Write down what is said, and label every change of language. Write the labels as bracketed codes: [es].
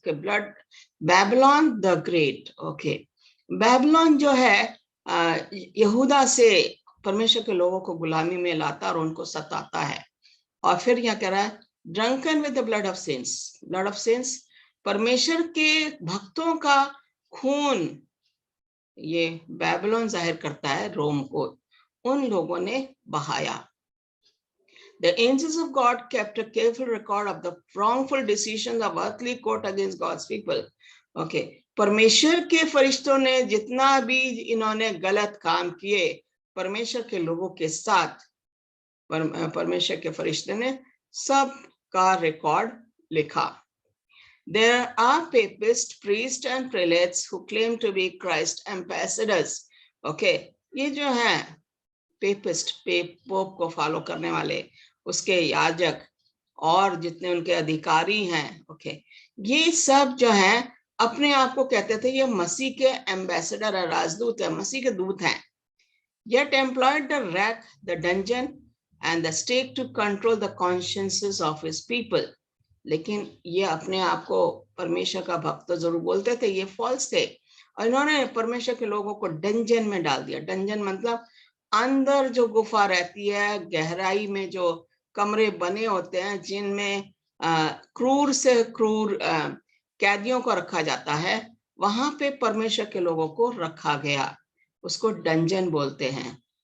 [hi] Okay, blood, Babylon the great. Okay, Babylon जो है यहूदा से परमेश्वर के लोगों को गुलामी में लाता और उनको सताता है। और फिर यहाँ कह रहा है [en] Drunken with the blood of saints. [hi] Blood of cents परमेश्वर के भक्तों का खून, ये बेबीलोन जाहिर करता है रोम को, उन लोगों ने बहाया। [en] The angels of God kept a careful record of the wrongful decisions of earthly court against God's people. [hi] Okay, परमेश्वर के फरिश्तों ने जितना भी इन्होंने गलत काम किए परमेश्वर के लोगों के साथ, परमेश्वर के फरिश्ते ने सब का रिकॉर्ड लिखा। [en] There are papists, priests and prelates who claim to be Christ ambassadors. [hi] Okay, ये जो है पेपिस्ट, पोप को फॉलो करने वाले, उसके याजक और जितने उनके अधिकारी हैं, ओके, ये सब जो हैं अपने आप को कहते थे ये मसीह के एम्बेसडर है, राजदूत है, मसीह के दूत हैं। [en] Yet employed the rack, the dungeon and the stake to control the consciences of his people. [hi] लेकिन ये अपने आप को परमेश्वर का भक्त जरूर बोलते थे, ये फॉल्स थे, और इन्होंने परमेश्वर के लोगों को डंजन में डाल दिया। डंजन मतलब अंदर जो गुफा रहती है, गहराई में जो कमरे बने होते हैं जिनमें क्रूर से क्रूर कैदियों को रखा जाता है, वहां पे परमेश्वर के लोगों को रखा गया, उसको डंजन बोलते हैं।